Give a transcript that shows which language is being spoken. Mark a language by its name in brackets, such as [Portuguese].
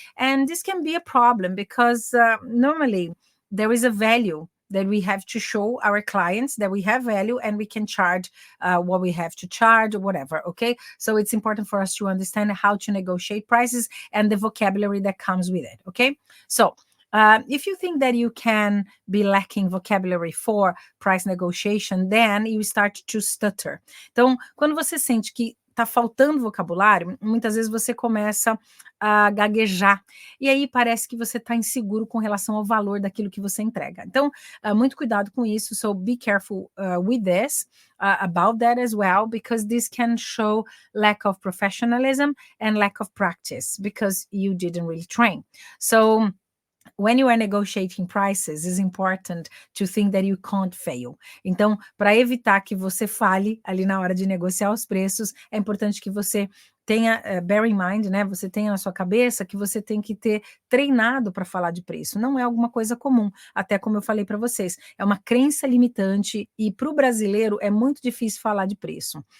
[English] And this can be a problem because normally there is a value that we have to show our clients that we have value and we can charge what we have to charge or whatever, okay? So it's important for us to understand how to negotiate prices and the vocabulary that comes with it, okay? So if you think that you can be lacking vocabulary for price negotiation, then you start to stutter. [Portuguese] Então, quando você sente que está faltando vocabulário, muitas vezes você começa a gaguejar, e aí parece que você está inseguro com relação ao valor daquilo que você entrega. Então, muito cuidado com isso, [English] so be careful with this, about that as well, because this can show lack of professionalism and lack of practice, because you didn't really train. So, when you are negotiating prices, it's important to think that you can't fail. [Portuguese] Então, para evitar que você falhe ali na hora de negociar os preços, é importante que você tenha, [English] bear in mind, [Portuguese] né? Você tenha na sua cabeça que você tem que ter treinado para falar de preço. Não é alguma coisa comum, até como eu falei para vocês. É uma crença limitante e para o brasileiro é muito difícil falar de preço.